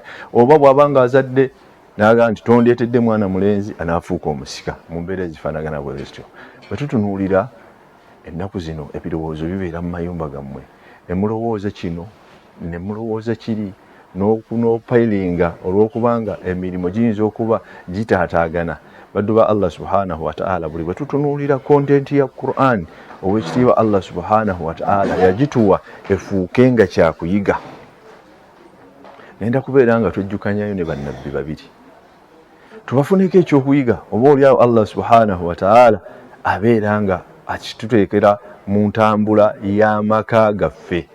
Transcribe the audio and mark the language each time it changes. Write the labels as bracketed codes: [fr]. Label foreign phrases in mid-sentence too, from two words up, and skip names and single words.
[lg] Oba bw'abanga azadde n'agamba nti tondeetedde mwana mulenzi anaafuuka omusika. Mu mbeera ezifaanagana bwe zityo. Bwe tutunuulira ennaku zino ebirowoozo bibeera mu mayumba gammwe, ne mulowooza kino ne mulowooza kiri, n'opayiringa olw'okubanga emirimu giyinza okuba gitaataagana. Baddu ba [ar] الله سبحانه وتعالى [lg] buli bwe tutunuulira kontenti ya Qur'an ow'ekitiibwa [ar] الله سبحانه وتعالى [lg] yagituwa efuuke nga kyakuyiga. Nenda kubeera nga twejjukanyayo ne bannabbi babiri tubafuneko ekyokuyiga, oba oliawo [ar] الله سبحانه وتعالى [lg] abeera nga akituteekera mu ntambula y'amaka gaffe.